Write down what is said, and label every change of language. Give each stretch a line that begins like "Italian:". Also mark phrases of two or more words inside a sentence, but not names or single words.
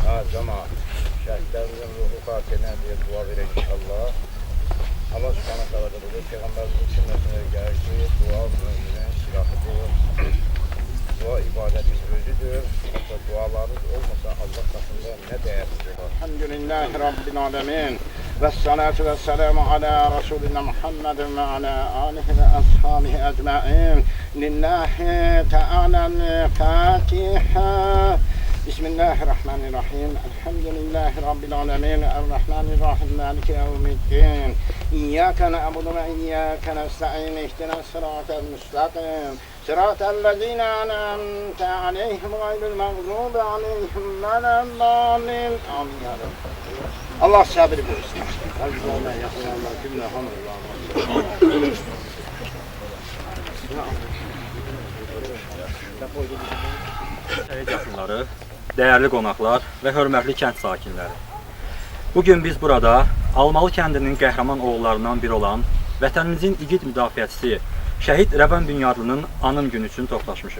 Azerbaijani: Cemaat. Şəhidlərimizin ruhu xatirinə diye dua verək inşallah.
Arabic: الله سبحانه وتعالى
Azerbaijani: da dedi, Peyğəmbərimizin sünnəsinə gəlir ki, dua müminin silahıdır. Dua ibadətin özüdür.
Turkish: Hatta dualarınız olmasa Allah katında ne değerlidir.
Arabic: الحمد لله رب العالمين. والصلاة والسلام على رسولنا محمد وعلى آله وأصحابه أجمعين. لله تعالى الفاتحة. بسم الله الرحمن الرحيم. الحمد لله رب العالمين. الرحمن الرحيم. مالك يوم الدين. إياك نعبد وإياك نستعين. اهدنا الصراط المستقيم. صراط الذين أنعمت عليهم غير المغضوب عليهم ولا الضالين. آمين يا رب.
Turkish: Allah sabır versin. Allah'a yakın Allah cümle hamdülillah.
Azerbaijani: Şəhid yaxınları, dəyərli qonaqlar və hörmətli kənd sakinləri. Bugün biz burada Almalı kəndinin qəhrəman oğullarından biri olan vətənimizin igid müdafiəçisi şəhid Rəvan Bünyadlının anım günü üçün toplaşmışıq.